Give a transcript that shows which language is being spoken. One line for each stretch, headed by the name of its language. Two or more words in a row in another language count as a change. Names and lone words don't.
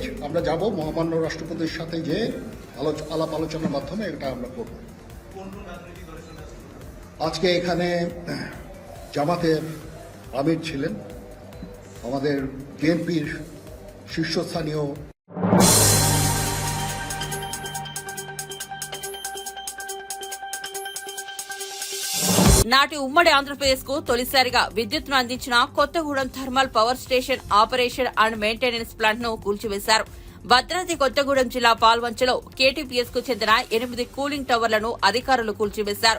Bangla: আমরা যাব মহামান্য রাষ্ট্রপতির সাথে যে আলাপ আলোচনার মাধ্যমে এটা আমরা করব। আজকে এখানে জামাতের আমির ছিলেন, আমাদের বিএনপির শীর্ষস্থানীয়
Telugu: నాటి ఉమ్మడి ఆంధ్రప్రదేశ్ కు తొలిసారిగా విద్యుత్తును అందించిన కొత్తగూడెం థర్మల్ పవర్ స్టేషన్
English: operation and maintenance plant
Telugu: ను కూల్చివేశారు. భద్రాద్రి కొత్తగూడెం జిల్లా పాల్వంచలో కేటీపీఎస్ కు చెందిన 8 కూలింగ్ టవర్లను అధికారులు కూల్చివేశారు.